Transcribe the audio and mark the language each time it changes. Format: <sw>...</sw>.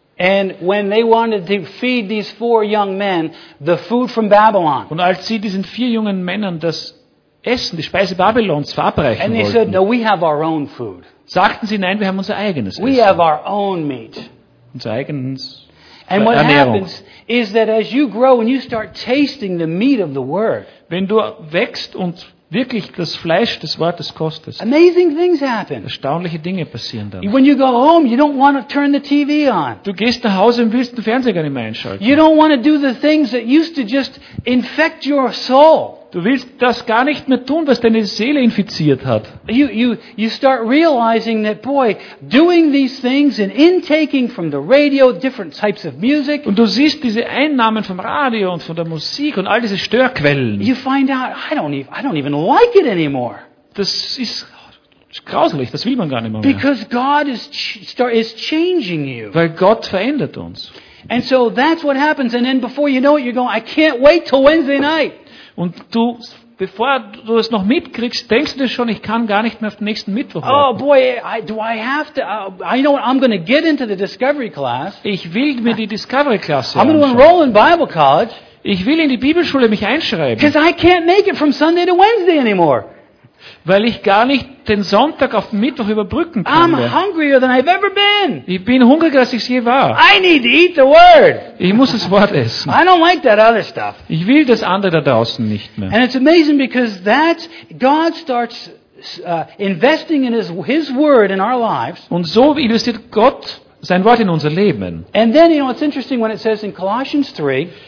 <en>And when they wanted to feed these four young men the food from Babylon.</en> <de>Und als sie diesen vier jungen Männern das Essen, die Speise Babylons verabreichen</de> <en>and they</en> <de>wollten,</de> <en>said, no, we have our own food.</en> <de>Sagten sie, nein, wir haben unser eigenes</de> <en>we</en> <de>Essen.</de> <en>Have our own meat.</en> <de>Unser eigenes</de> <en>and</en> <de>Ernährung.</de> <en>What happens is that as you grow and you start tasting the meat of the word.</en> <de>Wenn du wächst und wirklich das Fleisch des Wortes kostest.</de> <en>Amazing things happen.</en> <de>Erstaunliche Dinge passieren dann.</de> <en>When you go home, you don't want to turn the TV on.</en> <de>Du gehst nach Hause und willst den Fernseher gar nicht mehr einschalten.</de> <en>You don't want to do the things that used to just infect your soul.</en> <de>Du willst das gar nicht mehr tun, was deine Seele infiziert hat.</de> <en>You start realizing that boy, doing these things and intaking from the radio different types of music.</en> <de>Und du siehst diese Einnahmen vom Radio und von der Musik und all diese Störquellen.</de> <en>You find out I don't even like it anymore.</en> <de>Das ist grauselig, das will man gar nicht mehr.</de> <en>Because God is changing you.</en> <de>Weil Gott verändert uns.</de> <en>And so that's what happens and then before you know it you're going I can't wait till Wednesday night.</en> <de>Und du, bevor du es noch mitkriegst, denkst du dir schon, ich kann gar nicht mehr auf den nächsten Mittwoch warten.</de> <en>Oh boy, do I have to, I know what, I'm going to get into the Discovery class.</en> <de>Ich will mir die Discovery Klasse anschauen.</de> <en>I'm going to enroll in Bible College.</en> <de>Ich will in die Bibelschule mich einschreiben.</de> <en>Because I can't make it from Sunday to Wednesday anymore.</en> <de>Weil ich gar nicht den Sonntag auf den Mittwoch überbrücken kann.</de> <en>I'm hungrier than I've ever been.</en> <de>Ich bin hungriger, als ich es je war.</de> <en>I need to eat the word.</en> <de>Ich muss das Wort essen.</de> <en>I don't like that other stuff.</en> <de>Ich will das andere da draußen nicht mehr.</de> <en>And it's amazing because that's God starts investing in his word in our lives.</en> <de>Und so investiert Gott sein Wort in unser Leben.</de> <en>And then you know it's interesting when it says in Colossians 3.</en>